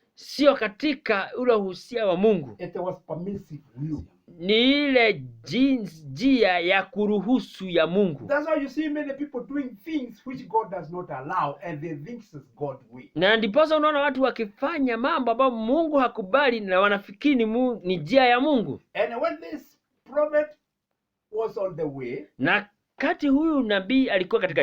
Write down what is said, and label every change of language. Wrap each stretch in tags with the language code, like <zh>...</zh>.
<sw>sio katika ule uhusia wa Mungu.</sw> <en>It was permissive will.</en> <sw>Ni ile njia ya kuruhusu ya Mungu.</sw> <en>That's why you see many people doing things which God does not allow, and they think it's God's way.</en> <sw>Na ndiposa unaona watu wakifanya mambo ambayo Mungu hakubali na wanafikiri ni njia ya Mungu.</sw> <en>And when this prophet was on the way,</en> <sw>Na kati huyu nabii alikuwa katika</sw>